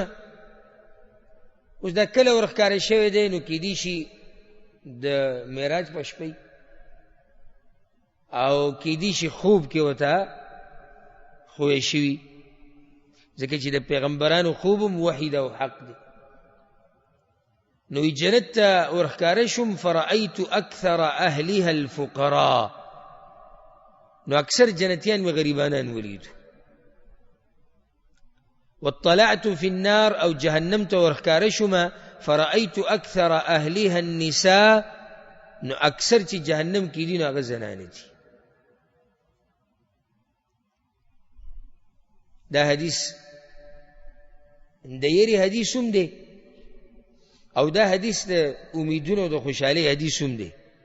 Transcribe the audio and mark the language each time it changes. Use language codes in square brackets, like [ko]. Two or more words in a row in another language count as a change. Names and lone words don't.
[ps] اوس دا کله ورښکاره شوی دی نو کیدی شي د معراج په شپه او کیدی شي خوب کې ورته خوی شوي، ځکه چې د پیغمبرانو خوب هم وحی ده او حق دی. نو جنت ته ورښکاره شوم، [ar] فرأیت اکثر اهلها الفقراء، [ps] نو اکثر جنتیان مې غریبانان ولیدو. [ar] واطلعت في النار [ps] او جهنم ته ورښکاره شوم، [ar] فرأيت اكثر اهلها النساء، [ps] نو اکثر چې جهنم کې دي نو هغه زنانه دي. دا حدیث د یری حدیث هم دی او دا حدیث د امیدونو او د خوشحالۍ حدیث هم دی.